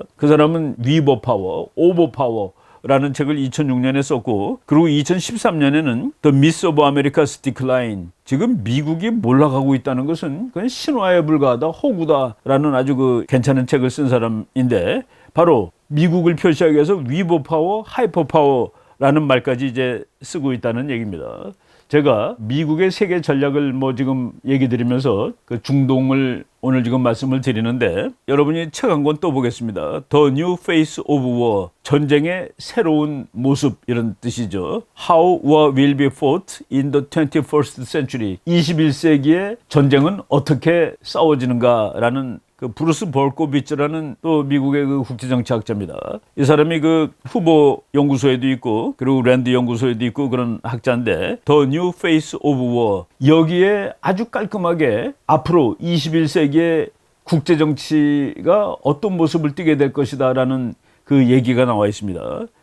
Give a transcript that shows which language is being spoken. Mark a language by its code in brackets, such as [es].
[ko] 그 사람은 위버파워, 오버파워라는 책을 2006년에 썼고 그리고 2013년에는 [en] The Myth of America's Decline [ko] 지금 미국이 몰락하고 있다는 것은 그건 신화에 불과하다, 허구다라는 아주 그 괜찮은 책을 쓴 사람인데 바로 미국을 표시하기 위해서 위버파워, 하이퍼파워라는 말까지 이제 쓰고 있다는 얘기입니다. 제가 미국의 세계 전략을 뭐 지금 얘기 드리면서 그 중동을 오늘 지금 말씀을 드리는데 여러분이 책 한 권 또 보겠습니다. [en] The New Face of War. [ko] 전쟁의 새로운 모습 이런 뜻이죠. [en] How war will be fought in the 21st century. [ko] 21세기의 전쟁은 어떻게 싸워지는가라는 그 브루스 볼코비츠라는 또 미국의 그 국제정치학자입니다. 이 사람이 그 후보 연구소에도 있고 그리고 랜드 연구소에도 있고 그런 학자인데 [en] The New Face of War [ko] 여기에 아주 깔끔하게 앞으로 21세기의 국제정치가 어떤 모습을 띠게 될 것이다라는 그 얘기가 나와 있습니다.